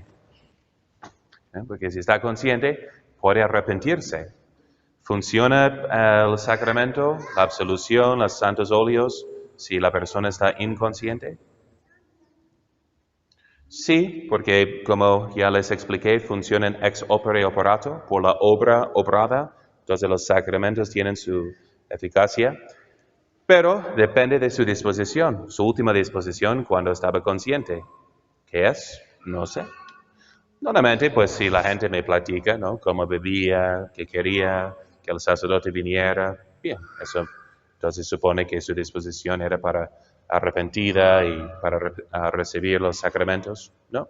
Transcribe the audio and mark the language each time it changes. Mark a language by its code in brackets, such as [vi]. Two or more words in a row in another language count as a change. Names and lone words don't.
[es] Porque si está consciente, puede arrepentirse. ¿Funciona el sacramento, la absolución, los santos óleos, si la persona está inconsciente? Sí, porque como ya les expliqué, funcionan [la] ex opere operato, [es] por la obra obrada. Entonces los sacramentos tienen su eficacia, pero depende de su disposición, su última disposición cuando estaba consciente. ¿Qué es? No sé. Normalmente, pues si la gente me platica, ¿no? Cómo bebía, qué quería, que el sacerdote viniera, bien, eso entonces supone que su disposición era para arrepentida y para recibir los sacramentos, ¿no?